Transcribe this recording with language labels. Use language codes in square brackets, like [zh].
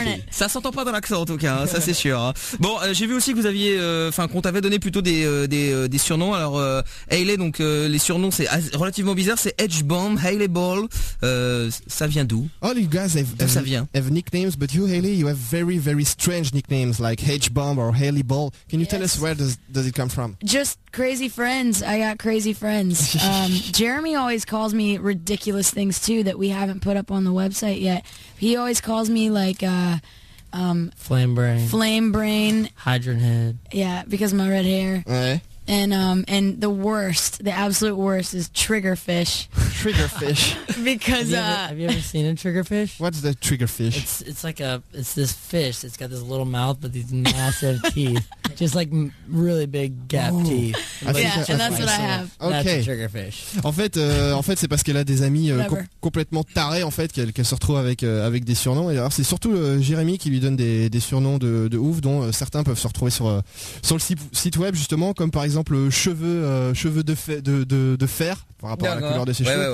[fr] Ça s'entend pas dans l'accent en tout cas, hein, ça c'est sûr. Hein. Bon, j'ai vu aussi que vous aviez, enfin qu'on t'avait donné plutôt des surnoms. Alors Hayley, donc les surnoms c'est relativement bizarre, c'est Edge Bomb, Hayley Ball. Ça vient d'où? [en] All you guys have nicknames, but you Hayley, you have very very strange nicknames like Edge Bomb or Hayley Ball. Can you tell us where does it come from? Just crazy friends. I got crazy friends. Jeremy always calls me ridiculous things too that we haven't put up on the website yet. He always calls me like flame brain hydrant head, yeah, because of my red hair. Right. And the worst, the absolute worst, is triggerfish because have you ever seen a triggerfish? What's the triggerfish? It's like a, it's this fish, it's got this little mouth but these massive teeth, just like really big gap teeth. That's what I have. That's a triggerfish. [fr] En fait c'est parce qu'elle a des amis complètement tarés en fait qu'elle se retrouve avec des surnoms. Et alors c'est surtout Jérémy qui lui donne des surnoms de ouf, dont certains peuvent se retrouver sur le site web justement, comme par exemple cheveux de fer par rapport à la couleur de ses cheveux.